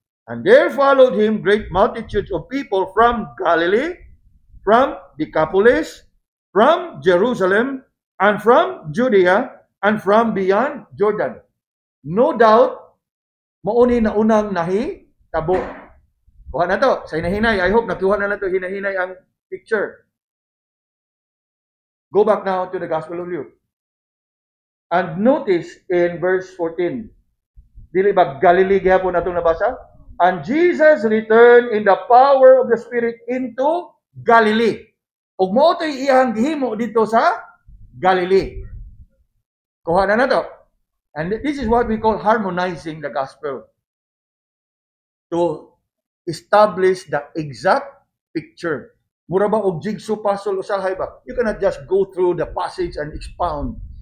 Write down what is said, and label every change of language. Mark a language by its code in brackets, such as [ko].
[en] And there followed him great multitudes of people from Galilee, from Decapolis, from Jerusalem, and from Judea, and from beyond Jordan. [ceb] No doubt, mauni na unang nahitabo. Kuha na to, sa hinahinay. [en] I hope [ceb] nakuha na to hinahinay ang picture. [en] Go back now to the Gospel of Luke. And notice in verse 14. [ceb] Dili ba Galilee gihapon atong nabasa? [en] And Jesus returned in the power of the Spirit into Galilee. [ceb] Ug mao toy iyang gihimo dito sa Galilee. Kuha na to. [en] And this is what we call harmonizing the gospel. To establish the exact picture. [ceb] Mura ba og jigsaw puzzle usahay ba? [en] You cannot just go through the passage and expound.